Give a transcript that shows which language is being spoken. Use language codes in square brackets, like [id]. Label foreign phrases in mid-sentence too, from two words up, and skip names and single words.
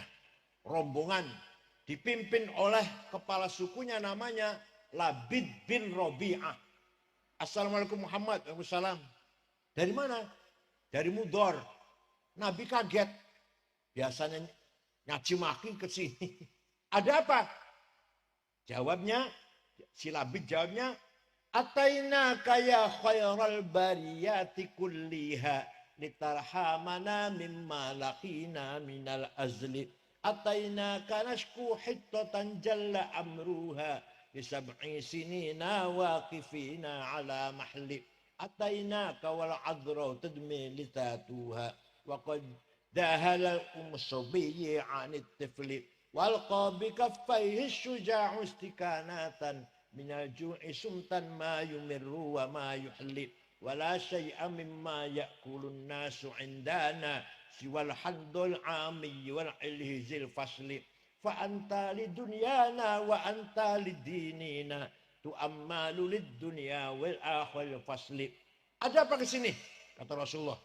[id] Rombongan dipimpin oleh kepala sukunya namanya Labid bin Robi'ah. Assalamualaikum Muhammad. Waalaikumsalam. Dari mana? Dari Mudor. Nabi kaget. Biasanya nyaci maki ke sini. Ada apa? Jawabnya, si Labid jawabnya, [ar] أتيناك يا خير البرية كلها لترحمنا مما لقينا من الأزل. أتيناك نشكو حطة جل أمرها بسبع سنين واقفين على المحل. أتيناك والعذراء تدمى لبانها وقد دهل أم الصبي عن الطفل وألقى بكفيه الشجاع استكانة من الجوع صمتا ما يمر وما يحلي ولا شيء مما يأكل الناس عندنا سوى الحنظل العامي والعلهز الفسل فأنت لدنيانا وأنت لديننا تؤمل للدنيا والآخر فصلي. [id] Ada apa ke sini? Kata Rasulullah.